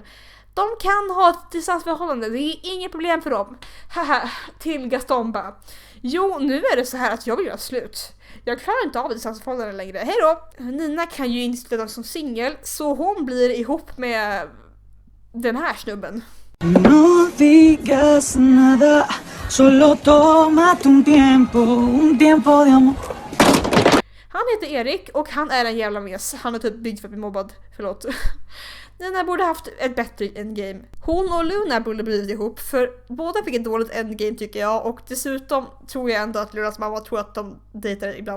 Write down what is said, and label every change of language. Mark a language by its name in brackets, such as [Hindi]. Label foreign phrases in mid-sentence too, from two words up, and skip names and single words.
[Swedish] De kan ha ett distansförhållande, det är inget problem för dem. Haha, till Gaston bara: jo, nu är det så här att jag vill göra slut. Jag klarar inte av distansförhållande längre. Hej då! Nina kan ju inte sluta som singel, så hon blir ihop med den här snubben. [Spanish] No digas nada, solo tómate un tiempo de amor. [Swedish] Han heter Erik och han är en jävla mes. Han är typ byggd för att bli mobbad. Förlåt. Nina borde haft ett bättre endgame. Hon och Luna borde blivit ihop, för båda fick ett dåligt endgame tycker jag. Och dessutom tror jag ändå att Lunas mamma tror att de dejtar ibland.